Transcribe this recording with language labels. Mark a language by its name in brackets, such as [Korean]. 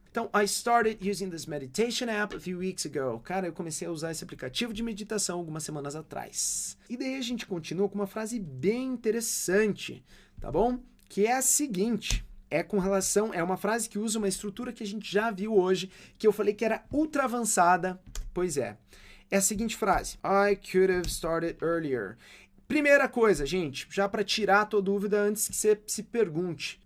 [Portuguese] Então, [English] I started using this meditation app a few weeks ago. [Portuguese] Cara, eu comecei a usar esse aplicativo de meditação algumas semanas atrás. E daí a gente continua com uma frase bem interessante, tá bom? Que é a seguinte, é uma frase que usa uma estrutura que a gente já viu hoje, que eu falei que era ultra avançada. Pois é. É a seguinte frase. [English] I could have started earlier. [Portuguese] Primeira coisa, gente, já para tirar a tua dúvida antes que você se pergunte.